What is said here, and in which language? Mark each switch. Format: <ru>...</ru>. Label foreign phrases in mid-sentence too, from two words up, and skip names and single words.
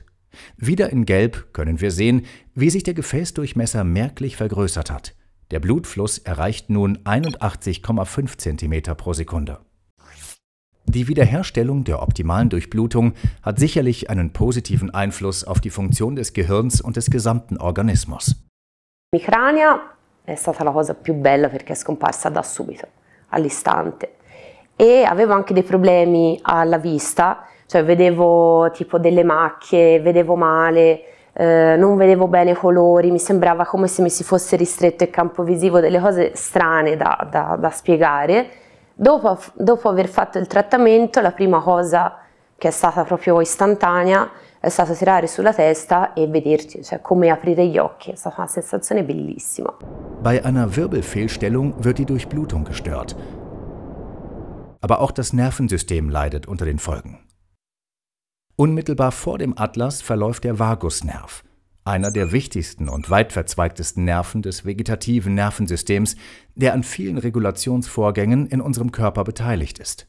<de>Wieder in Gelb können wir sehen, wie sich der Gefäßdurchmesser merklich vergrößert hat. Der Blutfluss erreicht nun 81,5 cm pro Sekunde. Die Wiederherstellung der optimalen Durchblutung hat sicherlich einen positiven Einfluss auf die Funktion des Gehirns und des gesamten Organismus.</de> <it>L'emicrania è stata la cosa più bella perché è scomparsa da subito, all'istante. E avevo anche dei problemi alla vista, cioè vedevo tipo delle macchie, vedevo male, non vedevo bene i colori, mi sembrava come se mi si fosse ristretto il campo visivo, delle cose strane da spiegare. Dopo aver fatto il trattamento, la prima cosa che è stata proprio istantanea è stato tirare sulla testa e vederci, cioè come aprire gli occhi, è stata una sensazione bellissima.</it> <de>Bei einer Wirbelfehlstellung wird die Durchblutung gestört. Aber auch das Nervensystem leidet unter den Folgen. Unmittelbar vor dem Atlas verläuft der Vagusnerv, einer der wichtigsten und weitverzweigtesten Nerven des vegetativen Nervensystems, der an vielen Regulationsvorgängen in unserem Körper beteiligt ist.</de>